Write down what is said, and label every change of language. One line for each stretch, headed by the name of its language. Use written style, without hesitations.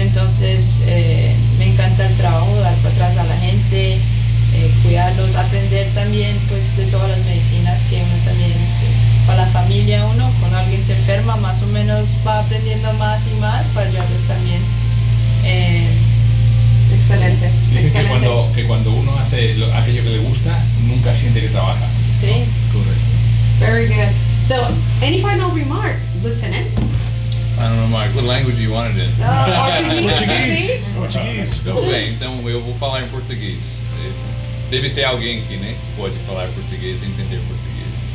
Spanish: Entonces me encanta el trabajo, dar para atrás a la gente, cuidarlos, aprender también pues de todas las medicinas que uno también pues para la familia cuando alguien se enferma más o menos va aprendiendo más y más para ayudarles también. Excelente. Dicen que cuando uno hace aquello que le gusta, nunca siente que trabaja. Sí. Correcto.
English: Very good. So, any final remarks, Lieutenant? I don't know, Mark, what language you wanted in?
Portuguese: Português. Tudo bem, então eu vou falar em português. Deve ter alguém aqui, né, que pode falar português e entender português.